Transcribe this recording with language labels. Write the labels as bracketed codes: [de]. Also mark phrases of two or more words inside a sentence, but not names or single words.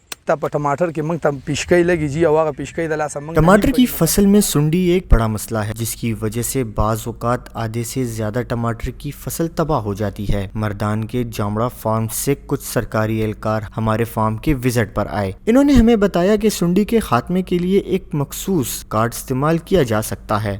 [ps] ته په ټماټر کې موږ ته پیشکۍ لګي جی او هغه پیشکۍ د لاسه موږ [ur] ٹماٹر کی فصل میں سنڈی ایک بڑا مسئلہ ہے جس کی وجہ سے بعض اوقات آدھے سے زیادہ ٹماٹر کی فصل تباہ ہو جاتی ہے۔ مردان کے جامڑا فارم سے کچھ سرکاری اہلکار ہمارے فارم کے وزٹ پر آئے۔ انہوں نے ہمیں بتایا کہ سنڈی کے خاتمے کے لیے ایک مخصوص کارڈ استعمال کیا جا سکتا ہے۔